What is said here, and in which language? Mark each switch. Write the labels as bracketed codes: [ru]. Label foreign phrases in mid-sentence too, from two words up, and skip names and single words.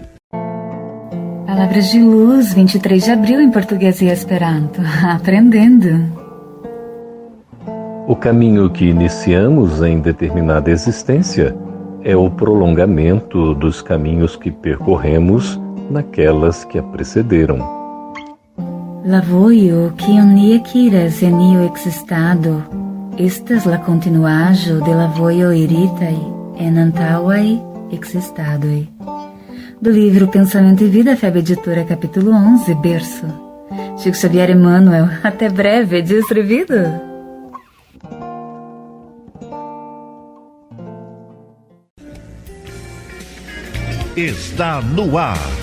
[pt] Palavras de Luz, 23 de abril em português e esperanto. Aprendendo. O caminho que iniciamos em determinada existência é o prolongamento dos caminhos que percorremos naquelas que a precederam. [eo] La vojo kiun ni ekiras en iu existado, estas la continuaĵo de la vojo iritaj en antaŭaj existadoj. [pt] Do livro Pensamento e Vida, FEB Editora, capítulo 11, berço. Chico Xavier Emmanuel, até breve, distribuído. Está no ar.